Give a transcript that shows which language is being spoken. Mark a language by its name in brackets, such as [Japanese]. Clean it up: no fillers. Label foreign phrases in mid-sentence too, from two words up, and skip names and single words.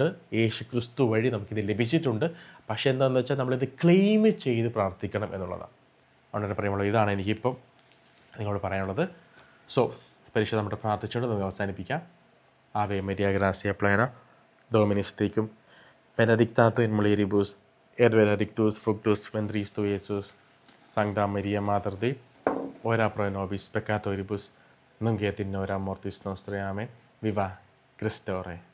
[Malayalam] യേശു ക്രിസ്തു വഴി നമുക്കിത് ലഭിച്ചിട്ടുണ്ട്. പക്ഷേ എന്താണെന്ന് വെച്ചാൽ നമ്മളിത് ക്ലെയിം ചെയ്ത് പ്രാർത്ഥിക്കണം എന്നുള്ളതാണ്. വളരെ പറയുമ്പോൾ ഇതാണ് എനിക്കിപ്പം നിങ്ങളോട് പറയാനുള്ളത്. സോ പരീക്ഷ നമ്മുടെ പ്രാർത്ഥിച്ചുകൊണ്ട് നമുക്ക് അവസാനിപ്പിക്കാം. [Latin] Ave Maria gratia plena Dominus tecum benedictato in mulieribus et benedictus fructus ventris tui, Iesus. Sancta Maria Mater Dei, ora pro nobis peccatoribus, nunc et in hora mortis nostrae. Amen. Viva Christe Ore.